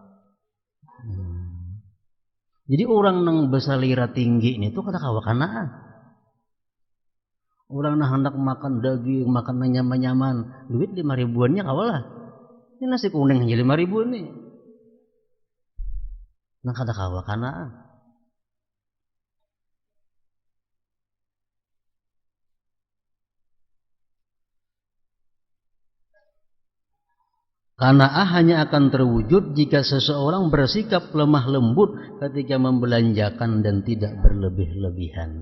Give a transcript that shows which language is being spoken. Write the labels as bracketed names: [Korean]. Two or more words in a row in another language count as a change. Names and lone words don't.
[Banjar] Jadi orang nang besalira tinggi ini tuh kada kawa kanaah. Orang nang hendak makan daging, makan nyaman-nyaman, duit 5 ribuannya kawalah. Ini nasi kuning aja 5 ribu nih. Nah kada kawa kanaah. [Indonesian] Qanaah hanya akan terwujud jika seseorang bersikap lemah lembut ketika membelanjakan dan tidak berlebih-lebihan.